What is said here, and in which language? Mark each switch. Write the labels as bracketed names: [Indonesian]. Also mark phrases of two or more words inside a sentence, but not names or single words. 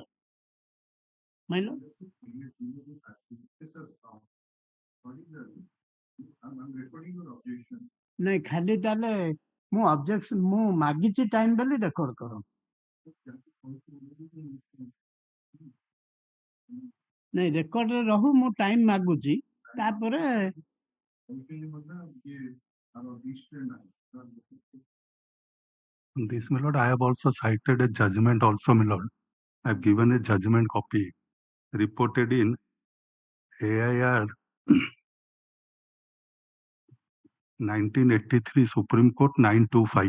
[English] My lord. [Odia] ନାଇଁ ଖାଲି ତାହେଲେ ମୁଁ ଅବଜେକ୍ସନ ମୁଁ ମାଗିଛି ଟାଇମ ବୋଲି ରେକର୍ଡ କର। ନାଇଁ ରେକର୍ଡରେ ରହୁ ମୁଁ ଟାଇମ ମାଗୁଛି ତାପରେ [English] This, my lord, I have also cited a judgment also, my lord. I have given a judgment copy reported in AIR 1983 Supreme Court 925.